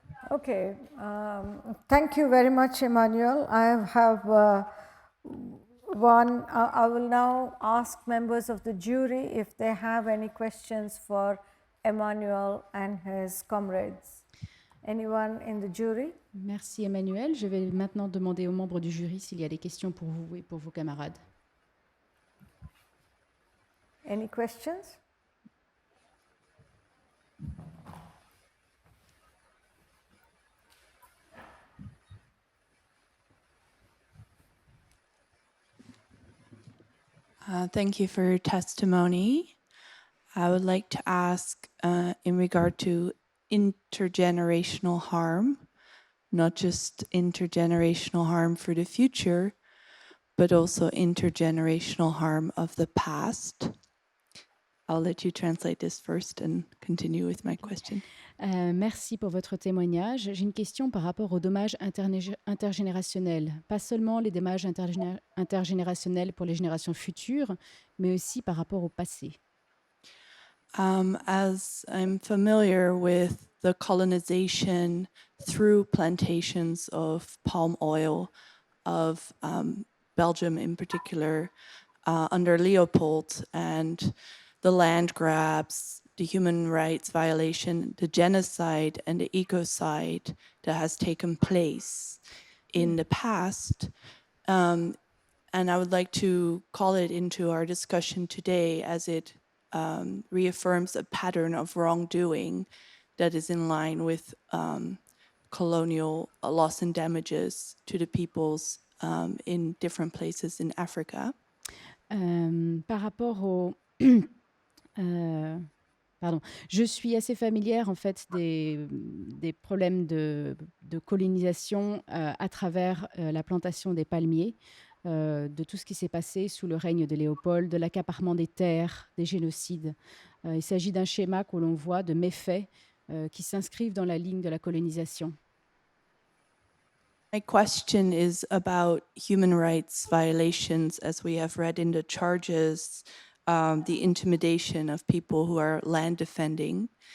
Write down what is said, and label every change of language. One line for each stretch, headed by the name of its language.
English: Okay, thank you very much, Emmanuel. I have I will now ask members of the jury if they have any questions for Emmanuel and his comrades. Anyone in the jury?
French: Merci Emmanuel. Je vais maintenant demander aux membres du jury s'il y a des questions pour vous et pour vos camarades.
English: Any questions? Thank you for your testimony. I would like to ask in regard to intergenerational harm, not just intergenerational harm for the future, but also intergenerational harm of the past. I'll let you translate this first and continue with my question.
French: Merci pour votre témoignage. J'ai une question par rapport aux dommages intergénérationnels. Pas seulement les dommages intergénérationnels pour les générations futures, mais aussi par rapport au passé.
English: As I'm familiar with the colonization through plantations of palm oil of Belgium in particular, under Leopold, and the land grabs, the human rights violation, the genocide and the ecocide that has taken place in the past. And I would like to call it into our discussion today as it reaffirms a pattern of wrongdoing that is in line with colonial loss and damages to the peoples in different places in Africa.
French: Par rapport au... pardon, je suis assez familière en fait des problèmes de colonisation à travers la plantation des palmiers, de tout ce qui s'est passé sous le règne de Léopold, de l'accaparement des terres, des génocides. Il s'agit d'un schéma que l'on voit de méfaits qui s'inscrivent dans la ligne de la colonisation.
English: My question is about human rights violations, as we have read in the charges, the intimidation of people who are land defending.